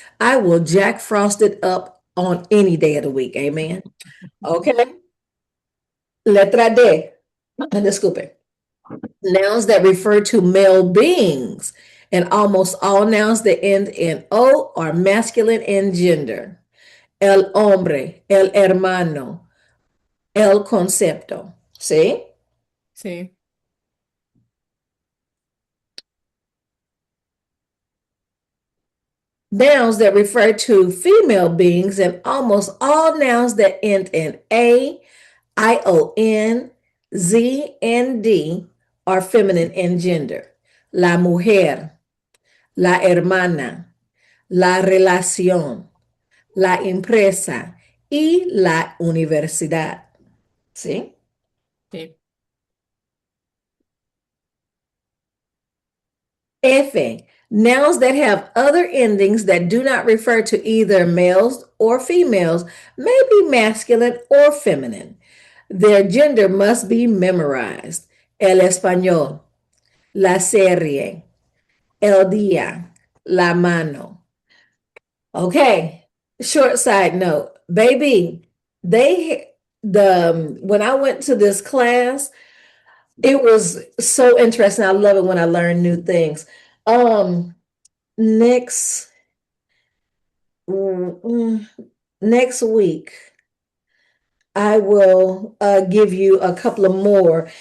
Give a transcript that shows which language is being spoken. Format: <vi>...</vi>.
<en>I will Jack Frost it up on any day of the week.</en> <es>Amen. Okay. Letra D. And disculpe.</es> <en>Nouns that refer to male beings, and almost all nouns that end in O are masculine in gender.</en> <es>El hombre, el hermano, el concepto.</es> <en>See?</en> <es>Sí.</es> <en>Nouns that refer to female beings, and almost all nouns that end in A, ION, Z, and D are feminine in gender.</en> <es>La mujer, la hermana, la relación, la empresa y la universidad. ¿Sí? Sí. F.</es> <en>Nouns that have other endings that do not refer to either males or females may be masculine or feminine. Their gender must be memorized. El español, la serie, el día, la mano. Okay, short side note, baby, when I went to this class, it was so interesting. I love it when I learn new things. Um, next mm, mm, next week, I will give you a couple of more.</en>